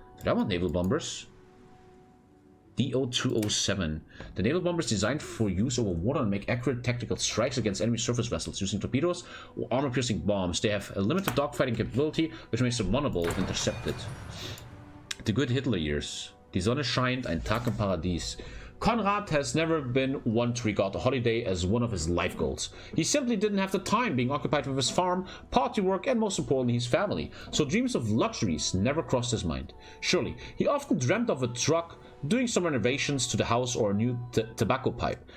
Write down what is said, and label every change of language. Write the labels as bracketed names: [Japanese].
[English] But I want naval bombers. DO-207. The naval bombers designed for use over water and make accurate tactical strikes against enemy surface vessels using torpedoes or armor-piercing bombs. They have a limited dogfighting capability, which makes them vulnerable if intercepted. The good Hitler years. [German] Die Sonne scheint, ein Tag im Paradies. [English] Konrad has never been one to regard a holiday as one of his life goals. He simply didn't have the time, being occupied with his farm, party work, and most importantly his family, so dreams of luxuries never crossed his mind. Surely, he often dreamt of a truck, doing some renovations to the house, or a new tobacco pipe.